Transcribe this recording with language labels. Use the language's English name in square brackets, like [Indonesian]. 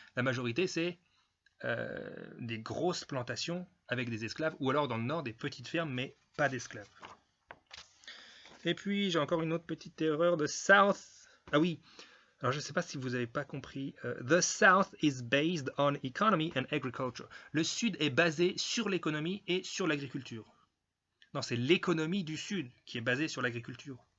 [French] La majorité, c'est des grosses plantations avec des esclaves, ou alors dans le nord, des petites fermes, mais pas d'esclaves. Et puis, j'ai encore une autre petite erreur de South. Ah oui, alors je ne sais pas si vous n'avez pas compris. [English] The South is based on economy and agriculture. [French] Le Sud est basé sur l'économie et sur l'agriculture. Non, c'est l'économie du Sud qui est basée sur l'agriculture.